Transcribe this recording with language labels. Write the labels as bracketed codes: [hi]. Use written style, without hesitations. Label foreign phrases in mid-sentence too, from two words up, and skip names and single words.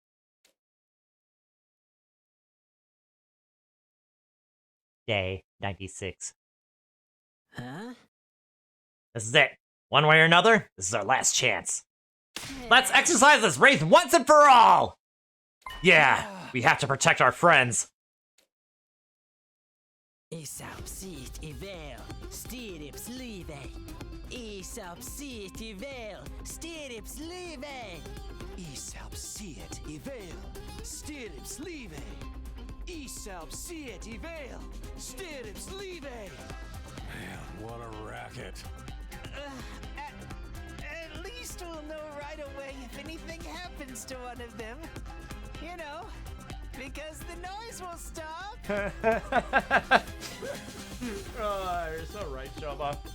[en] Day 96. Huh? This is it. One way or another, this is our last chance. Let's exercise this wraith once and for all! Yeah, we have to protect our friends. Isabsit ivel, stirips live. Isabsit ivel, stirips live. Isabsit ivel, stirips live. Isabsit ivel, stirips live. Man, what a racket. At least we'll know right away if anything happens to one of them. You know, because the noise will stop. Oh, you're so right, Shoba.